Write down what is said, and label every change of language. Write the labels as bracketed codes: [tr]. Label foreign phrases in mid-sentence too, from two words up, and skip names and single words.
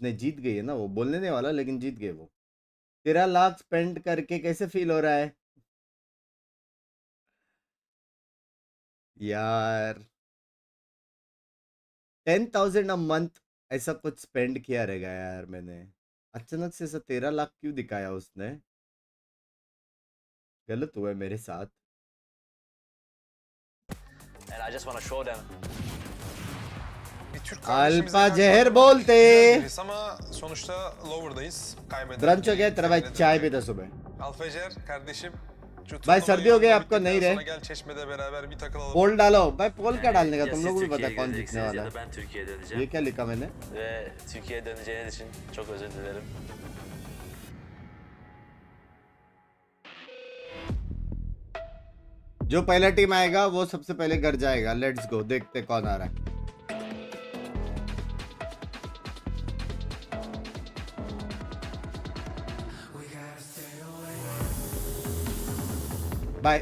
[hi] नहीं, जीत गई है ना वो, बोलने नहीं वाला लेकिन जीत गए वो। 13 लाख स्पेंड करके कैसे फील हो रहा है यार? 10,000 [en] a month [hi] ऐसा कुछ स्पेंड किया रहेगा यार मैंने। अचानक से ऐसा 13 लाख क्यों दिखाया उसने? गलत हुआ है मेरे साथ। [en] And I just want to show them. [tr] Bir Türk Alpa kardeşimizle Ceher karşılaşmak [hi] bolte. [tr] güzel birisi ama sonuçta lower'dayız. Kaybeden [hi] ब्रंच हो [tr] bir [hi] गया तेरा भाई, [tr] kaybeden [hi] चाय [tr] bir- [hi] पीता सुबह। [tr] Alfa Ceher kardeşim. Şu [hi] भाई [tr] turnuvayı [hi] सर्दी हो गई आपको? [tr] bittikten [hi] नहीं रे। [tr] sonra Gel Çeşme'de beraber bir takılalım. [hi] पोल डालो भाई, पोल क्या डालने का? [tr] Ya [hi] तुम [tr] siz [hi] लोग को भी पता [tr] Türkiye'ye [hi] है कौन जीतने [tr] gideceksiniz [hi] वाला [tr] ya [hi] है। [tr] da ben Türkiye'ye [hi] ये [tr] döneceğim. [hi] क्या लिखा मैंने? [tr] Ve Türkiye'ye döneceğiniz için çok özür dilerim. [hi] जो पहला टीम आएगा वो सबसे पहले घर जाएगा। [en] let's go, [hi] देखते कौन आ रहा है। बाय।